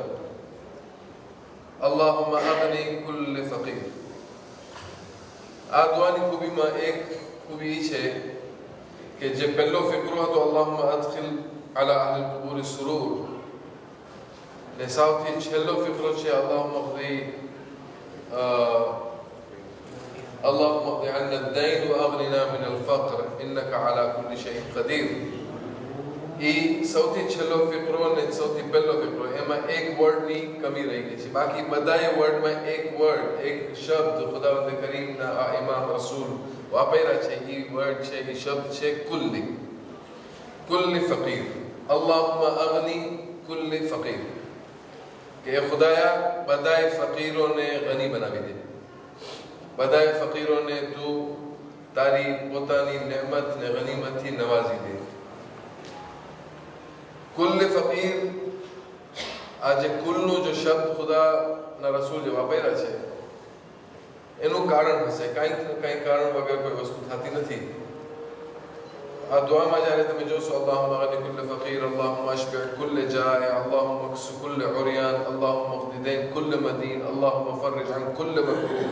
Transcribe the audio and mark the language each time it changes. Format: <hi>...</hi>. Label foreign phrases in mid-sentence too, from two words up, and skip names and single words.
<ar>اللهم أغن كل فقير.</ar> <gu>આ દુઆની ખૂબીમાં એક ખૂબી એ છે કે જે પહેલો ફિકરો હતો</gu> <ar>اللهم أدخل على أهل القبور السرور</ar> <gu>ને સૌથી છેલ્લો ફિકરો છે</gu> <ar>اللهم أغن اللهم اقض عنا الدين واغننا من الفقر انك على كل شيء قدير.</ar> <gu>એ સૌથી છેલ્લો ફિકરો ને સૌથી પહેલો ફિકરો એમાં એક વર્ડની કમી રહી ગઈ છે. બાકી બધાય વર્ડમાં એક વર્ડ, એક શબ્દ ખુદાવંદ કરીમના આ ઇમામ રસૂલ વાપર્યા છે. એ વર્ડ છે, એ શબ્દ છે</gu> <ar>كل فقير. اللهم أغن كل فقير</ar> <gu>કે ખુદાયા બધાય ફકીરોને ગની બનાવી દે. બધાય ફકીરોને તું તારી પોતાની નેમત ને ગનીમતથી નવાજી દે.</gu> <ar>كل فقير</ar> <gu>આજ કુલ્લુ જો શબ્દ ખુદા ના રસૂલ જે વાપર્યા છે એનું કારણ હશે. કંઈક ને કંઈક કારણ વગર કોઈ વસ્તુ થતી નથી. આ દુઆમાં જ્યારે તમે જોશો</gu> <ar>اللهم أغن كل فقير، اللهم أشبع كل جائع، اللهم اكس كل عريان، اللهم اقض دين كل مدين، اللهم فرج عن كل مكروب.</ar>